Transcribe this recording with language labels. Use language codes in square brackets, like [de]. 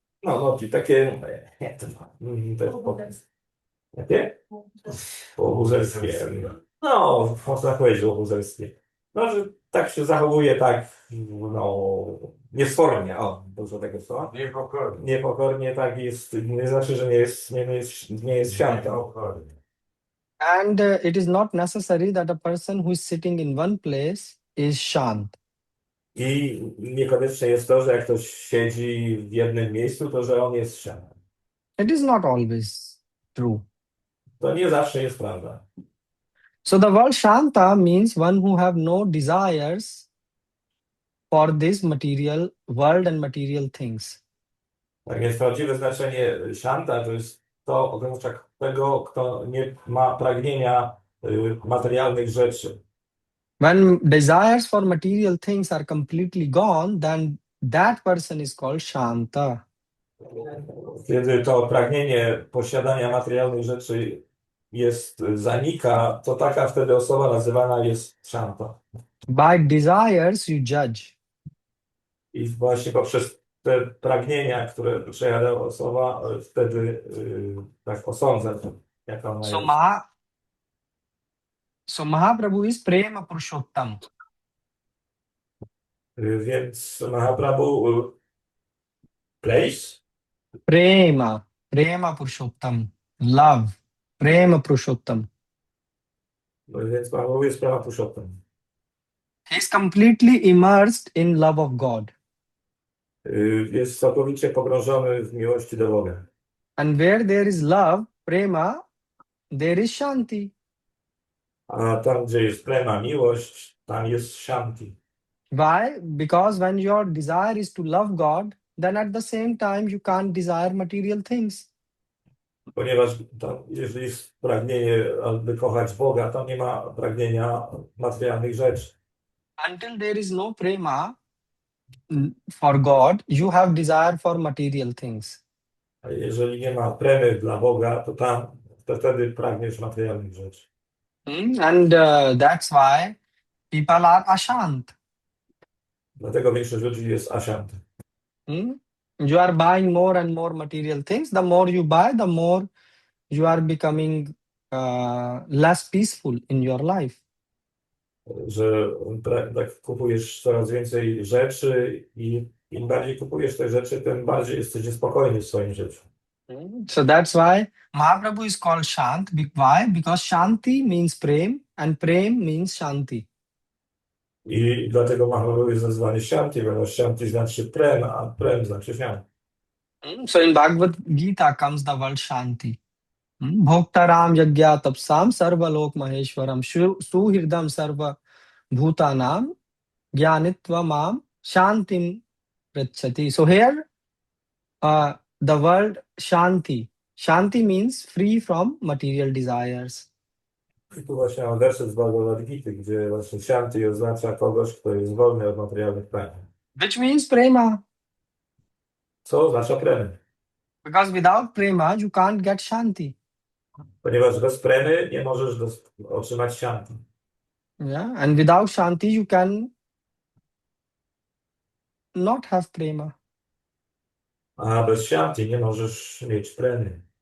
[pl] no, takie, nie, to jest jakie? Łobuzerskie. No, można powiedzieć łobuzerskie. No, że tak się zachowuje, tak, no, niesfornie, o, dużo tego słowa. Niepokornie. Niepokornie, tak jest, nie znaczy, że nie jest święta. Niepokornie. [en] And it is not necessary that a person who is sitting in one place is Shant. [pl] I niekoniecznie jest to, że jak ktoś siedzi w jednym miejscu, to że on jest święty. [en] It is not always true. [pl] To nie zawsze jest prawda. [en] So the word Shanta means one who have no desires for this material world and material things. [pl] Tak więc prawdziwe znaczenie Shanta to jest to oznacza tego, kto nie ma pragnienia materialnych rzeczy. [en] When desires for material things are completely gone, then that person is called Shanta. [pl] Kiedy to pragnienie posiadania materialnych rzeczy zanika, to taka wtedy osoba nazywana jest Shanta. [en] By desires you judge. [pl] I właśnie poprzez te pragnienia, które przejawia osoba, wtedy tak osądza, jaka ona [en] So [pl] jest. [en] So Mahaprabhu is Prema Purushottam. [pl] Więc Mahaprabhu place. [en] Prema Purushottam. Love. Prema Purushottam. [pl] Więc Mahaprabhu jest Prema Purushottam. [en] He is completely immersed in love of God. [pl] Jest całkowicie pogrążony w miłości do Boga. [en] And where there is love, prema, there is shanti. [pl] A tam, gdzie jest prema, miłość, tam jest shanti. [en] Why? Because when your desire is to love God, then at the same time you can't desire material things. [pl] Ponieważ tam, jeżeli jest pragnienie, aby kochać Boga, to nie ma pragnienia materialnych rzeczy. [en] Until there is no prema for God, you have desire for material things. [pl] A jeżeli nie ma premy dla Boga, to tam to wtedy pragniesz materialnych rzeczy. [en] And that's why people are ashant. [pl] Dlatego większość ludzi jest asiant. [en] You are buying more and more material things. The more you buy, the more you are becoming less peaceful in your life. [pl] Że tak kupujesz coraz więcej rzeczy i im bardziej kupujesz te rzeczy, tym bardziej jesteś niespokojny w swoim życiu. [en] So that's why Mahaprabhu is called Shant. Why? Because Shanti means prem and prem means Shanti. [pl] I dlatego Mahaprabhu jest nazwany Shanti, ponieważ Shanti znaczy prem, a prem znaczy Shanti. [en] So in Bhagavad Gita comes the word Shanti. [sa] Bhoktaram yagya tapsam sarva lok maheshwaram suhirdam sarva bhutanam jnanitva mam shantim prachati. [en] So here the word Shanti. Shanti means free from material desires. [pl] I tu właśnie mam werset z Bhagavad Gita, gdzie właśnie Shanti oznacza kogoś, kto jest wolny od materialnych pragnień. [en] Which means prema. [pl] Co oznacza premy? [en] Because without prema, you can't get Shanti. [pl] Ponieważ bez premy nie możesz otrzymać Shanti. [en] Yeah, and without Shanti, you can not have prema. [pl] A bez Shanti nie możesz mieć premy.